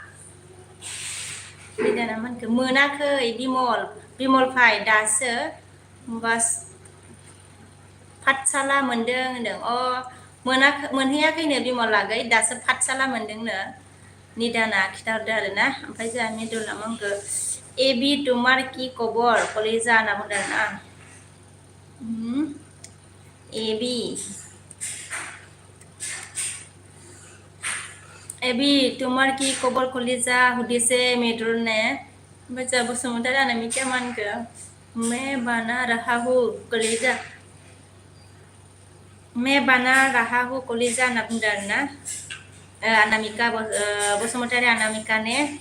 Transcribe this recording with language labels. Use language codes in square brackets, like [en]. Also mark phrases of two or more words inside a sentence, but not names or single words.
[brx] निदाना मानखो मोनाखै बिमल फाय दासो बास पाठसाला मोनदों होनदों मोनहैयाखैनो बिमला गै दासो पाठसाला मोनदोंनो निदाना खिथाहरदो आरोना ओमफ्राय जोंहा मिदुला मा होनखो [as] এবি তোমাৰ কি খবৰ কলিজা [brx] होनना बुंदों आरोना [as] এবি তোমাৰ কি খবৰ কলিজা হুদিছে [brx] मिदुल ने ओमफ्राय जोंहा बसुमतारी अनामिका मा होनखो [hi] मैं बना रहा हूँ [brx] कलेजा होनना बुंदों आरोना अनामिका बसुमतारी अनामिका ने